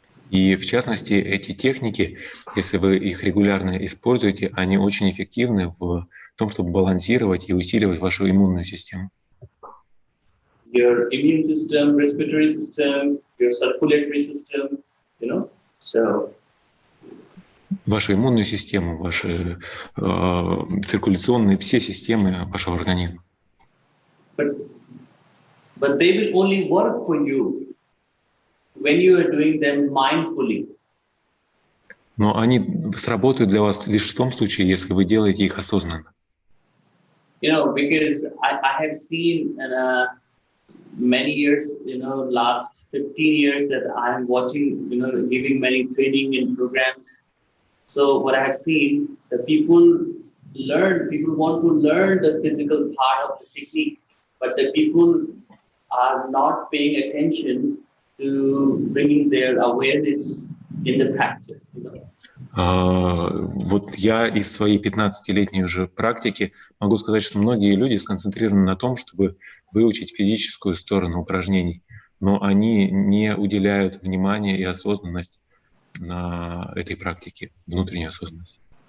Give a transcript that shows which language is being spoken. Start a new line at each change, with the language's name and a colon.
Russian: И в частности, эти техники, если вы их регулярно используете, они очень эффективны в том, чтобы балансировать и усиливать вашу иммунную систему.
English: Your immune system, respiratory system, your circulatory system, so.
Russian: Вашу иммунную систему, ваши циркуляционные, все системы вашего организма.
English: But they will only work for you when you are doing them mindfully.
Russian: Но они сработают для вас лишь в том случае, если вы делаете их осознанно.
English: Because I have seen many years, last 15 years that I am watching, giving many training and programs. So what I have seen, the people want to learn the physical part of the technique, but the people are not paying attention to bringing their awareness in the practice.
Russian: Вот я из своей 15-летней уже практики могу сказать, что многие люди сконцентрированы на том, чтобы выучить физическую сторону упражнений, но они не уделяют внимания и осознанность на этой практике, внутреннюю осознанность.